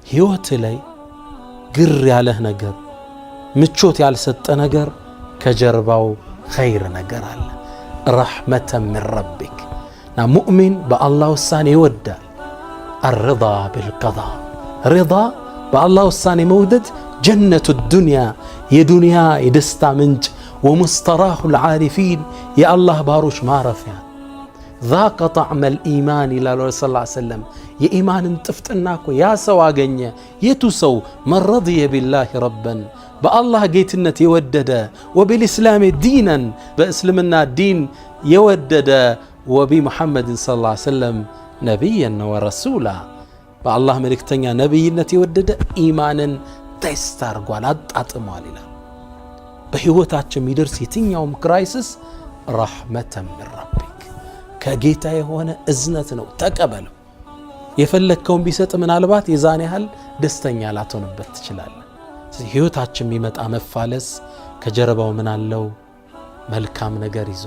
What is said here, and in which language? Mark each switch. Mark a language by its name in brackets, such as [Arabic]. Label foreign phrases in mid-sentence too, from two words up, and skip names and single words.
[Amharic] ህይወት ላይ ግር ያለህ ነገር ምቾት ያልሰጠ ነገር ከጀርባው ኸይር ነገር አለ [Arabic] رحمة من ربك [Amharic] ና ሙእሚን በአላህ ውሳኔ ይወዳል [Arabic] الرضا بالقضاء رضا [Amharic] በአላህ ውሳኔ መውደድ ጀነቱ ዱንያ የዱንያ የደስታ ምንጭ [Arabic] ومستراح العارفين [Amharic] የአላህ ባሮች ማረፊያ [Arabic] ذاق طعم الإيمان إلى الله صلى الله عليه وسلم [Amharic] የኢማን ጥፍጥናኮ ያ ሰው አገኘ የቱ ሰው [Arabic] من رضي بالله ربا [Amharic] በአላህ ጌትነት የወደደ [Arabic] وبالإسلام دينا [Amharic] በእስልምና ዲን የወደደ [Arabic] وبمحمد صلى الله عليه وسلم نبيا ورسولا [Amharic] በአላህ መልእክተኛ ነብይነት የወደደ ኢማንን ቴስት አድርጓል አጣጥሟል ይላል በህይወታችን የሚደርስ የትኛውም ክራይሲስ [Arabic] رحمة من ربك [Amharic] ከጌታ የሆነ እዝነት ነው ተቀበለው የፈለከውን ቢሰጥ ምናልባት የዛን ያህል ደስተኛ ላትሆንበት ትችላለህ ስለዚህ ህይወታችን የሚመጣ መፋለስ ከጀርባው ምን አለው መልካም ነገር ይዞ